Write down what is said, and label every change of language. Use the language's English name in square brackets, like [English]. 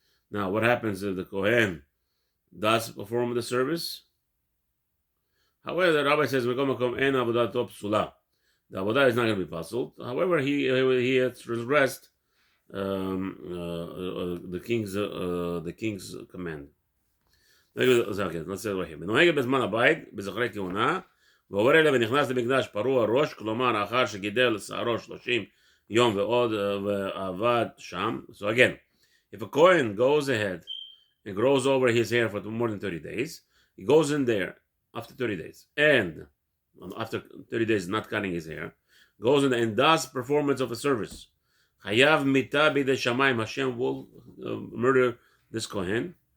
[English] Now, what happens if the Kohen does perform the service? However, the rabbi says, the avodah is not going to be puzzled. However, he has transgressed the king's command. Okay, let's say it right here. [Hebrew] מנוהגת בזמן הבית, בזכרי כהונה, ועובר אליה ונכנס למקדש פרוע ראש, כלומר, אחר שגידל שערו 30 יום ועוד ועבד שם. [English] So again, if a Kohen goes ahead and grows over his hair for more than 30 days, he goes in there after 30 days, and after 30 days not cutting his hair, goes in and does performance of a service. Chayav mita b'idei shamayim, Hashem will murder this Kohen.